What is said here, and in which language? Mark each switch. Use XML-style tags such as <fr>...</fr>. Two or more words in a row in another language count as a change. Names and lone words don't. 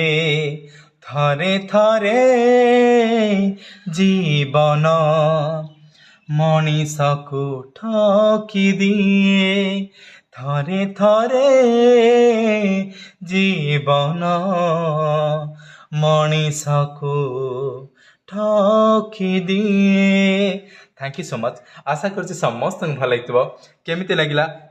<or>ଥରେ ଥରେ ଜୀବନ मଣିଷକୁ ଠକି ଦିଏ। ଥରେ ଥରେ ଜୀବନ मଣିଷକୁ ଠକି ଦିଏ।</or> <en>Thank you so much.</en> <or>ଆଶା କରୁଛି ସମସ୍ତ ଭଲ ଲାଗି। କେମିତି ଲାଗିଲା</or>